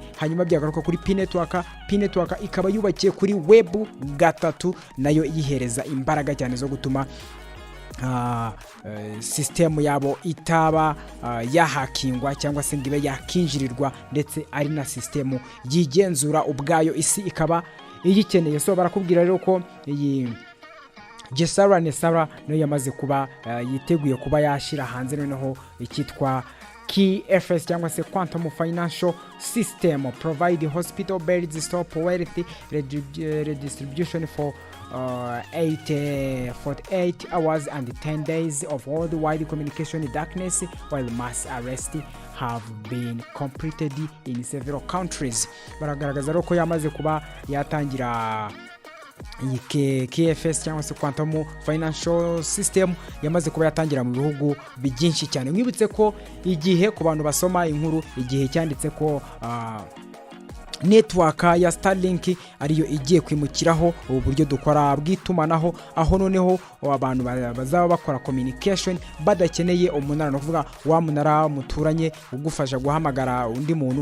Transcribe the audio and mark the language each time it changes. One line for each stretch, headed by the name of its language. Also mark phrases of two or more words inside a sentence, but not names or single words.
Kinyarwanda: Hanyuma byagaruka kuri P network ikaba yubakiye kuri web gatatu, nayo yihereza imbaraga cyane zo gutuma system yabo itaba yahakingwa cyangwa se ngibe yakinjirirwa, ndetse ari na system yigenzura ubwayo, isi ikaba iyikeneye. So barakubwira rero ko iyi Gesara-Nesara nayo yamaze kuba yiteguye kuba yashira hanze noneho ikitwa KFS cyangwa se
English: quantum financial system, provide hospital beds, stop wealth redistribution for 48 hours and 10 days of worldwide communication darkness, while mass arrests have been completed in several countries.
Kinyarwanda: Baragaragaza ko yamaze kuba yatangira iyi KFS cyangwa se
English: quantum financial system
Kinyarwanda: yamaze kuba yatangira mu bihugu byinshi cyane. Mwibutse ko igihe ku bantu basoma inkuru, igihe cyanditse ko network ya Starlink ariyo igiye kwimukiraho ubu buryo dukora bw'itumanaho, aho noneho abantu bazaba bakora communication badakeneye umunara, no kuvuga wa munara muturanye ugufasha guhamagara undi muntu.